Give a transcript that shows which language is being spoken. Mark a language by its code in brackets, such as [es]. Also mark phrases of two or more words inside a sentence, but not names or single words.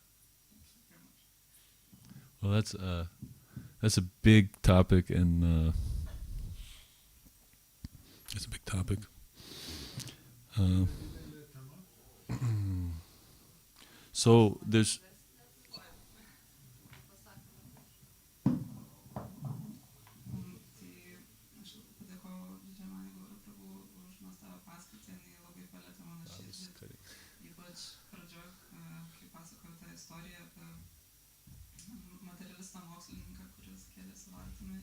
[en] Thank you very much. Well, that's a big topic, and it's a big topic. So there's [lt] Tai aš padėkoju Dvidžamani Gaura prabhu už nuostabią paskaitą, jinai labai palietė mano širdį. Ypač pradžioj, kai pasakoju tą istoriją apie materialistą mokslininką, kuris kėlėsi valtimi.